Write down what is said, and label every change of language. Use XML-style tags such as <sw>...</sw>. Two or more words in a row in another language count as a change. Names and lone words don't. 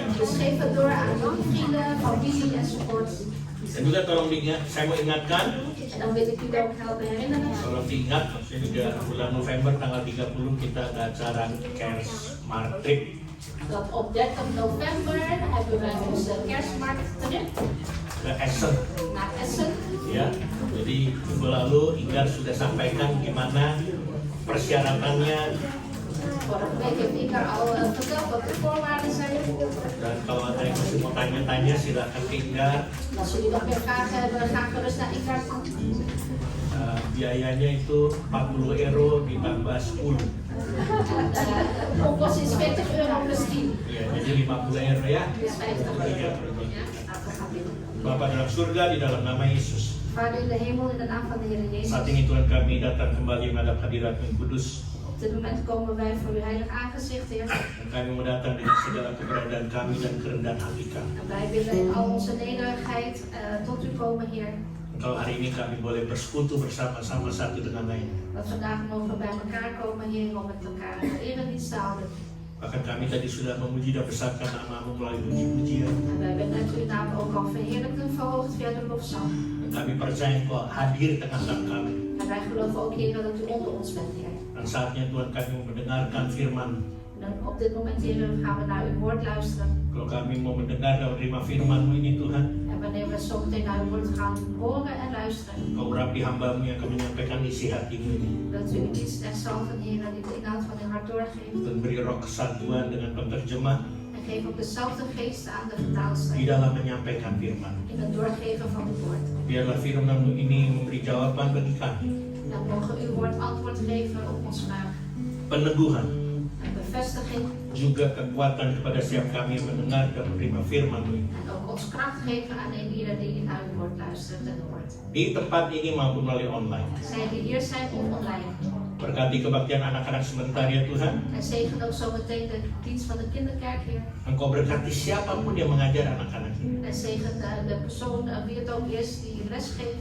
<nl>Dus geef het door aan jullie vrienden, familie enzovoort.</nl> <id>Dan juga tolong diingat, saya mau ingatkan,</id> <nl>En dan wil ik jullie ook helpen herinneren.</nl> <id>tolong diingat, maksudnya juga bulan November tanggal 30 kita ada acara Cares Martrip.</id> <nl>Dat op 30 november hebben wij onze kerstmarkt terug</nl> <id>Ke Essen,</id> <nl>naar Essen.</nl> <id>ya. Jadi minggu lalu Inggar sudah sampaikan gimana persyaratannya.</id> <nl>Vorige week heeft Inger al verteld wat de voorwaarden zijn.</nl> <id>Dan kalau ada yang masih mau tanya-tanya silakan ke Inggar.</id> <nl>En als jullie nog meer vragen hebben, ga gerust naar Inger toe.</nl> <id>Biayanya itu 40 euro ditambah 10.</id> <nl>Oppas is 40 euro plus 10.</nl> <id>Ya, jadi 50 euro ya.</id> <nl>Dus 50 euro.</nl> <id>Iya,</id> <nl>Ja,</nl> <id>betul.</id> <nl>laten we gaan bidden.</nl> <id>Bapa dalam surga di dalam nama Yesus.</id> <nl>Vader in de hemel, in de naam van de Heer Jezus.</nl> <id>Saat ini Tuhan kami datang kembali menghadap hadirat yang kudus.</id> <nl>Op dit moment komen wij voor uw heilig aangezicht, Heer.</nl> <id>Dan kami mau datang dengan segala keberadaan kami dan kerendahan hati kami.</id> <nl>En wij willen in al onze nederigheid tot u komen, Heer.</nl> <id>Kalau hari ini kami boleh bersekutu bersama-sama satu dengan lain.</id> <nl>Dat vandaag mogen bij elkaar komen, Heer, om met elkaar een eredienst te houden.</nl> <id>Bahkan kami tadi sudah memuji dan besarkan namamu melalui puji-pujian.</id> <nl>En wij hebben net uw naam ook al verheerlijkt en verhoogd via de lofzang.</nl> <id>Dan kami percaya Engkau hadir di tengah-tengah kami.</id> <nl>En wij geloven ook, Heer, dat u onder ons bent, Heer.</nl> <id>Dan saatnya Tuhan kami mau mendengarkan firman.</id> <nl>Dan op dit moment, Heer, gaan we naar uw woord luisteren.</nl> <id>Kalau kami mau mendengar dan menerima firman-Mu ini Tuhan,</id> <nl>En wanneer we zo meteen naar uw woord gaan horen en luisteren,</nl> <id>Kau urapi hamba-Mu yang akan menyampaikan isi hati-Mu ini.</id> <nl>dat u uw dienst echt zal van Heer, die de inhoud van uw hart doorgeeft.</nl> <id>Dan beri roh kesatuan dengan penerjemah</id> <nl>En geef ook dezelfde geest aan de</nl> <id>di</id> <nl>vertaalster</nl> <id>dalam menyampaikan firman.</id> <nl>in het doorgeven van het woord.</nl> <id>Biarlah firman-Mu ini memberi jawaban bagi kami,</id> <nl>Dan mogen uw woord antwoord geven op ons vraag.</nl> <id>peneguhan,</id> <nl>En bevestiging</nl> <id>juga kekuatan kepada setiap kami yang mendengar dan menerima firman-Mu ini.</id> <nl>en ook ons kracht geven aan ieder die naar uw woord luistert en hoort.</nl> <id>Di tempat ini maupun melalui online.</id> <nl>Zij die hier zijn of online.</nl> <id>Berkati kebaktian anak-anak sebentar ya Tuhan.</id> <nl>En zegen ook zometeen de dienst van de kinderkerk hier.</nl> <id>Engkau berkati siapapun yang mengajar anak-anak ini.</id> <nl>En zegen de persoon wie het ook is die les geeft.</nl>